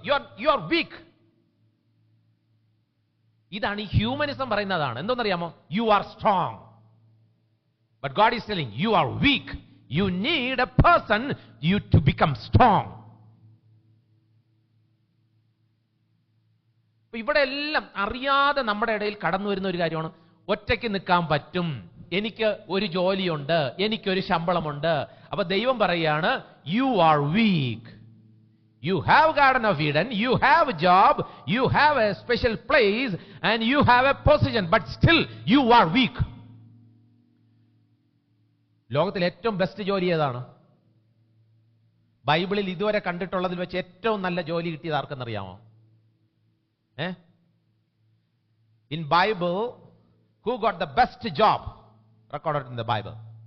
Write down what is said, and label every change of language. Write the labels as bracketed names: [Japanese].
[English] You are weak. [Malayalam] ഇതാണ് ഈ humanism പറയുന്നതാണ്. എന്തോന്നറിയാമോ? [English] You are strong. But God is telling you are weak. You need a person you to become strong. [Malayalam] ഇവിടെ എല്ലാം അറിയാതെ നമ്മുടെ ഇടയിൽ കടന്നു വരുന്ന ഒരു കാര്യമാണ്. ഒറ്റയ്ക്ക് നിൽക്കാൻ പറ്റും, എനിക്ക് ഒരു ജോലിയുണ്ട്, എനിക്കൊരു ശമ്പളമുണ്ട്. അപ്പൊ ദൈവം പറയുകയാണ്, [English] You are weak. You have Garden of Eden, you have a job, you have a special place, and you have a position, but still you are weak. [Malayalam] ലോകത്തിൽ ഏറ്റവും ബെസ്റ്റ് ജോലി ഏതാണ്? ബൈബിളിൽ ഇതുവരെ കണ്ടിട്ടുള്ളതിൽ വെച്ച് ഏറ്റവും നല്ല ജോലി കിട്ടിയത് ആർക്കെന്നറിയാമോ? [English] In Bible, who got the best job recorded in the Bible?